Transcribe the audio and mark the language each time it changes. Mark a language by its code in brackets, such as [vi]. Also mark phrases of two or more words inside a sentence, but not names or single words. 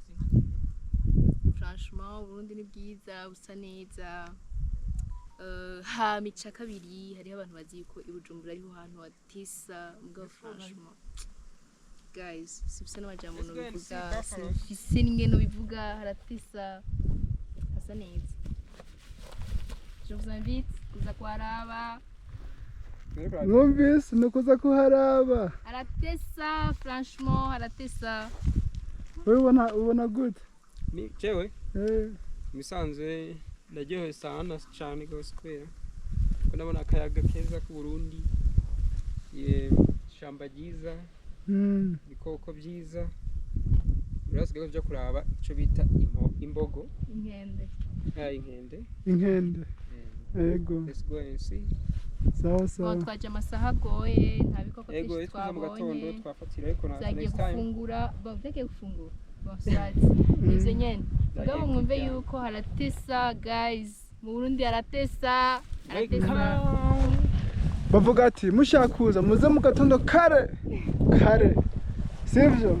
[rn] Franchement Uburundi ni bwiza, busa neza. Ha mica kabiri hariho abantu bazi ko ibujumbura ariho hantu hatisa mugabo franchement guys sibisa n'amajambo no bivuga, sifise n'ingeno bivuga, haratisa hasa neza. [fr] Je vous invite [rn] kuza kuharaba. Mwumvise no kuza kuharaba. Haratesa franchement, haratesa. Wewe ubona gute? Ni jewe misanzwe naryohewe sana cyane gose kubera ko ndabona akayaga keza ku Burundi, shamba ryiza, ibikoko byiza. Urasigaye byo kuraba ico bita imbogo, inkende. Yego. [en] Let's go and see. [rn] Sawa. Twaje amasaha agoye, nta bikoko byinshi twabonye. Mu gatondo twafatira ariko na [en] next time. [rn] Gufungura, baveke gufungura. Bosati. Ivyo nyene. Ngabo mwumve yuko haratesa guys. Mu Burundi haratesa. Bavuga ati mushakuza muze mu gatondo kare. Sivyo?